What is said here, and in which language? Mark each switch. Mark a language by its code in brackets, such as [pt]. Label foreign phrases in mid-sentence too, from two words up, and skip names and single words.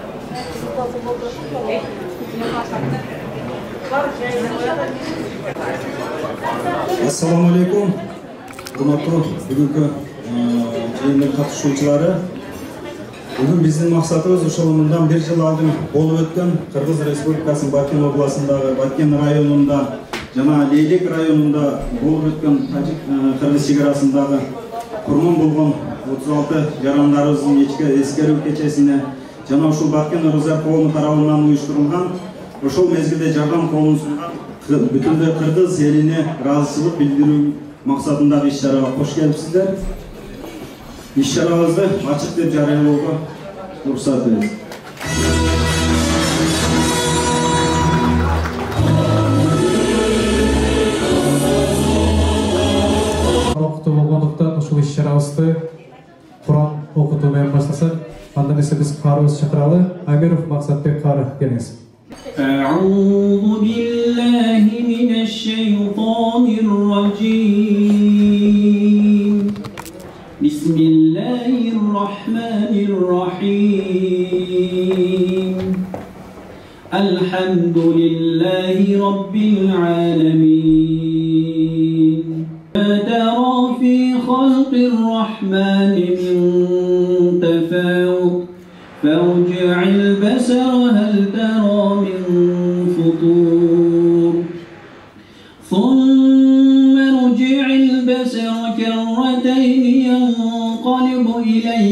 [ar] السلام عليكم. [ky] Урматтуу бүгүнкү жыйындын катышуучулары. Бүгүн биздин максатыбыз ошолундан бир жыл алдын болуп өткөн Кыргыз Республикасынын Баткен областындагы Баткен районунда жана Лейлек районунда болуп өткөн Тажик-Кыргыз чегарасындагы курман болгон 36 жарандарыбыздын эскерүү кечесине жана ушул Баткен Рыза коому тарабынан уюштурулган ошол мезгилде жардам колун сунган бүтүндөй Кыргыз элине ыраазычылык билдирүү максатындагы иш-чарага кош келипсиздер. Иш-чарабызды ачык деп жарыялоого уруксат бериңиз. Окутуу болгондуктан ушул иш-чарабызды Куран окутуу менен баштасак, андан эсе биз карыбызды чакыралы. Амиров Максатбек кары келиңиз. [ar] أعوذ بالله من الشيطان الرجيم بسم الله الرحمن الرحيم الحمد لله رب العالمين ما ترى في خلق الرحمن من تفاوت فارجع البصر هل ترى من فطور ثم ارجع البصر كرتين ينقلب إليك